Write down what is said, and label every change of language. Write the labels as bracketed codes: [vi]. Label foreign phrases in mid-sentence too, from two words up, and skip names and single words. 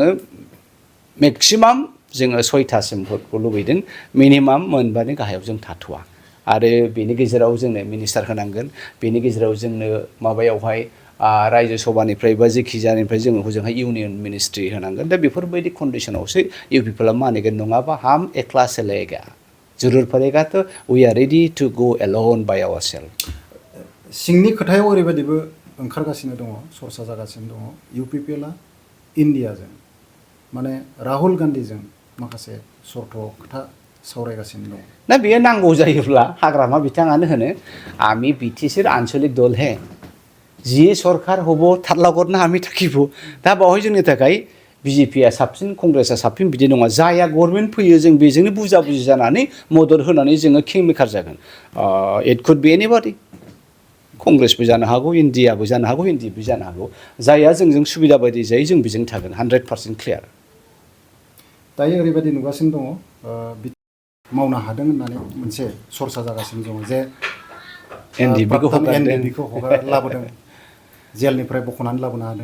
[brx] मेक्सिमाम जोङो 6थासिम भटखौ लुबैदों मिनिमाम मोनबानि गाहायाव जों थाथ'वा आरो बेनि गेजेराव जोंनो मिनिस्टार होनांगोन बेनि गेजेराव जोंनो माबायावहाय रायजो सभानिफ्राय बा जेखि जानिफ्राय जोङो हजोंहाय [en] union ministry [brx] होनांगोन दा बेफोरबायदि कन्डिसनावसो UPPला मानिगोन नङाबा [hi] हम एकला चलेगा जरुर पड़ेगा तो [en] we are ready to go alone by ourself [brx] सिंनि खोथायाव ओरैबायदिबो ओंखारगासिनो दङ सरसा जागासिनो दङ UPPला इन्डियाजों माने राहुल गान्धीजों माखासे सर्त खोथा सावरायगासिनो दं ना बेयो नांगौ जायोब्ला हाग्रामा बिथाङानो होनो [as] আমি BTCৰ আঞ্চলিক দল হয় যিয়ে চৰকাৰ হ'ব থাৰলাগৰনা আমি থাকিবো [brx] दा बावहाय जोंनि थाखाय BJPआ साबसिन कंग्रेसआ साबसिन बिदि नङा जाया गभर्नमेन्ट फैयो जों बेजोंनो बुजा-बुजी जानानै मदद होनानै जोङो किंमेकार जागोन [en] it could be anybody [brx] कंग्रेसबो जानो हागौ इन्डियाबो जानो हागौ NDबो जानो हागौ जायहा जोंजों सुबिदा बायदि जायो जों बेजों थागोन 100% क्लियार दायो ओरैबायदि नुगासिनो दङ मावनो हादों होननानै मोनसे सरसा जागासिनो दङ जे NDBखौ लाबोदों जेलनिफ्राय बख'नानै लाबोनो हादों